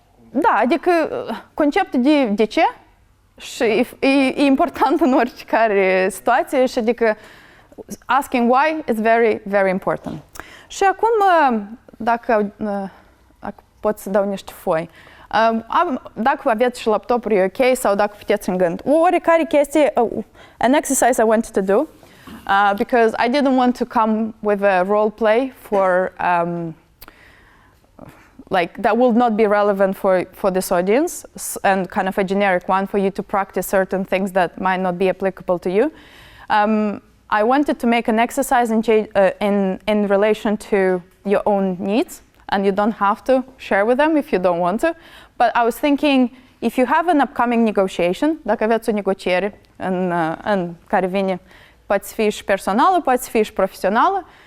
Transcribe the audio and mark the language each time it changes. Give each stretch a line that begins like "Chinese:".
Romanian: Da, adică conceptul de ce și e important în oricare situație și adică
English: asking why is very, very important.
Romanian: Și acum, dacă pot să dau niște foi. Dacă aveți și laptopul e ok sau dacă puteți în gând. Oricare chestie,
English: an exercise I wanted to do because I didn't want to come with a role play for like that will not be relevant for this audience and kind of a generic one for you to practice certain things that might not be applicable to you. I wanted to make an exercise in relation to your own needs, and you don't have to share with them if you don't want to. But I was thinking, if you have an upcoming negotiation,
Romanian: dacă aveți o negociere în care vine, poate fi și personală, poate fi și profesională,